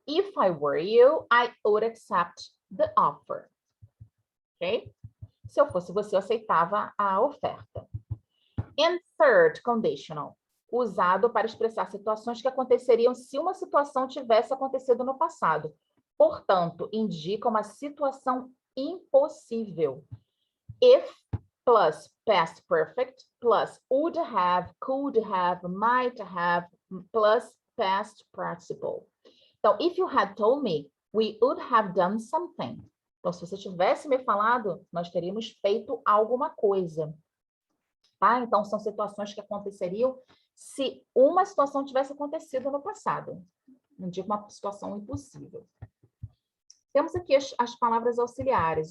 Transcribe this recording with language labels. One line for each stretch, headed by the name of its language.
English: If I were you, I would accept the offer. Ok?
Portuguese: Se eu fosse você, eu aceitava a oferta.
English: And third conditional,
Portuguese: usado para expressar situações que aconteceriam se uma situação tivesse acontecido no passado. Portanto, indica uma situação impossível.
English: If plus past perfect plus would have, could have, might have plus past participle. Então, if you had told me, we would have done something.
Portuguese: Então, se você tivesse me falado, nós teríamos feito alguma coisa. Tá? Então, são situações que aconteceriam se uma situação tivesse acontecido no passado. Não digo uma situação impossível. Temos aqui as palavras auxiliares.